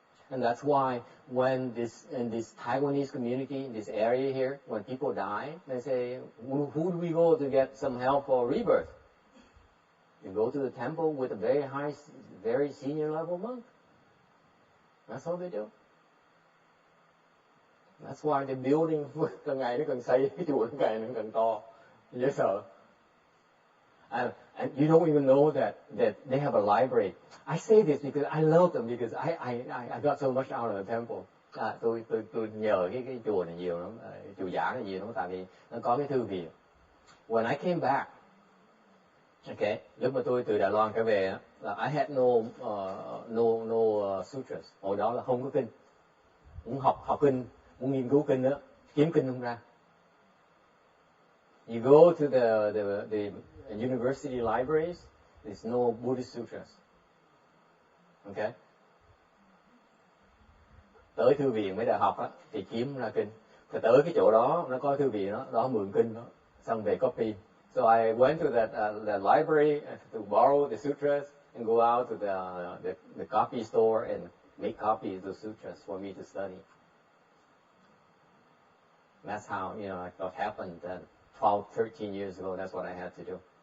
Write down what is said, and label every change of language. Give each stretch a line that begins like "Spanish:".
English: And that's why when in this Taiwanese community, in this area here, when people die, they say, who do we go to get some help for rebirth? You go to the temple with a very high, very senior level monk. That's all they do. That's why the building,
Vietnamese: càng ngày nó càng xây, cái chùa càng ngày nó càng to. Dễ sợ.
English: And you don't even know that they have a library. I say this because I love them, because I got so much out of the temple.
Vietnamese: Tôi nhờ cái chùa này nhiều lắm, chùa giả này nhiều lắm, tại vì nó có cái thư viện.
English: When I came back, okay,
Vietnamese: lúc mà tôi từ Đài Loan trở về là
English: I had no sutras.
Vietnamese: Hồi đó là không có kinh. Muốn học kinh, muốn nghiên cứu kinh đó, kiếm kinh không ra.
English: You go to the university libraries, there's no Buddhist sutras. Okay?
Vietnamese: Tới thư viện mấy đại học á, thì kiếm ra kinh. Thì tới cái chỗ đó, nó có thư viện đó mượn kinh đó, xong về copy.
English: So I went to the library to borrow the sutras and go out to the copy store and make copies of the sutras for me to study. That's how, what happened 12, 13 years ago. That's what I had to do.